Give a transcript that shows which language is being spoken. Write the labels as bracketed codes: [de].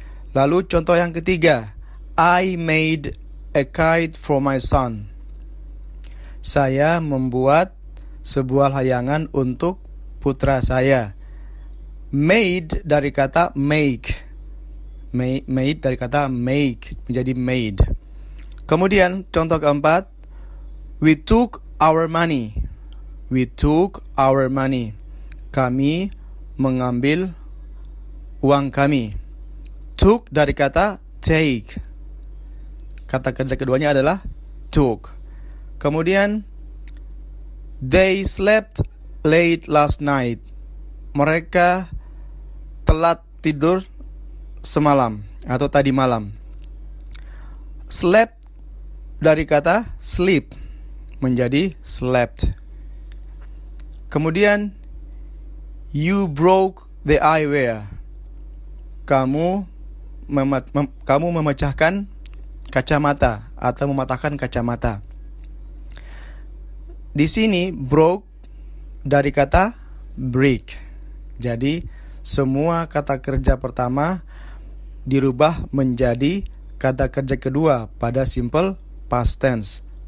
[id] Lalu contoh yang ketiga, [en] I made a kite for my son. [id] Saya membuat sebuah layangan untuk putra saya. Made dari kata make. Made dari kata make menjadi made. Kemudian contoh keempat, [en] we took our money. We took our money. [id] Kami mengambil uang kami. Took dari kata take. Kata kerja keduanya adalah took. [en] Kemudian they slept late last night. [id] Mereka telat tidur semalam atau tadi malam. Slept dari kata sleep menjadi slept. [en] Kemudian you broke the eyewear. [id] Kamu memecahkan kacamata atau mematahkan kacamata. Di sini broke dari kata break. Jadi semua kata kerja pertama dirubah menjadi kata kerja kedua pada simple past tense.